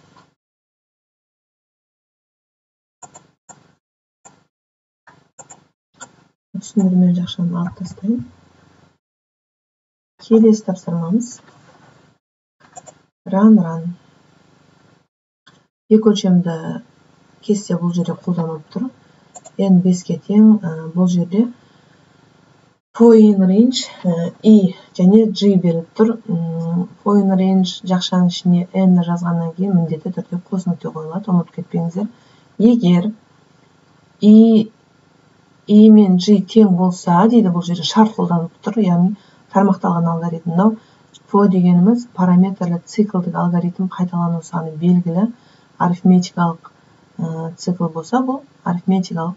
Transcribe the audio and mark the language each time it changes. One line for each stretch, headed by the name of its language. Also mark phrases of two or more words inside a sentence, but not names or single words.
Kazakh: Түсіндірмелі жақшаны алып тастайын. Келесі тапсырмамыз run. Екі өлшемді кесте бұл жерде қолданылып тұр. N 5-ке тең, бұл жерде
English: point range
Kazakh: I және G беріліп тұр.
English: Point range
Kazakh: жақшаның ішіне N жазғаннан кейін міндетті түрде қос нүкте қойылады, ұмытып кетпеңіздер. Егер I мен G тең болса, дейді бұл жерде шарт қолданылып тұр, яғни тармақталған алгоритм. Мынау FO дегеніміз параметрлі циклдік алгоритм қайталану саны белгілі арифметикалық цикл болса, бұл арифметикалық.